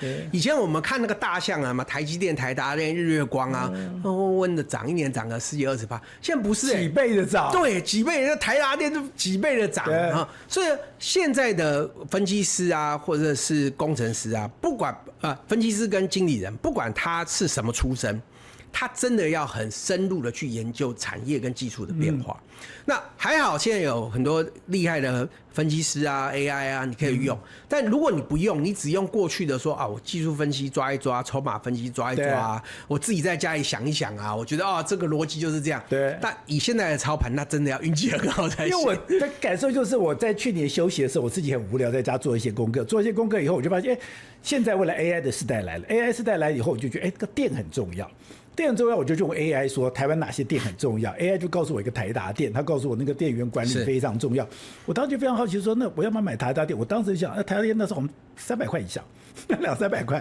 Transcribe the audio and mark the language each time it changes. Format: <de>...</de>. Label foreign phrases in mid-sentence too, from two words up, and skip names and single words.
<zh>以前我們看那個大象啊，台積電、台達電、日月光啊，溫溫的漲，一年漲個10幾20%。現在不是幾倍的漲，對，幾倍。那台達電就幾倍的漲啊。所以現在的分析師啊，或者是工程師啊，不管分析師跟經理人，不管他是什麼出身，他真的要很深入的去研究產業跟技術的变化。那還好，現在有很多厲害的分析師啊、AI 啊，你可以用。但如果你不用，你只用過去的說啊，我技術分析抓一抓，籌碼分析抓一抓，我自己在家裡想一想啊，我覺得這個邏輯就是這樣。對。但以現在的操盤，那真的要運氣很好才行。因為我的感受就是，我在去年休息的時候，我自己很無聊，在家做一些功課。做一些功課以後，我就發現，現在未來 AI 的時代來了。AI 時代來以後，我就覺得，這個電很重要。電很重要，我就用 AI 說台灣哪些電很重要 ，AI 就告訴我一個台達電，他告訴我那個電源管理非常重要。我當時就非常好奇說，那我要不要買台達電？我當時就想，台達電那時候我們300塊以上，200、300塊。</zh>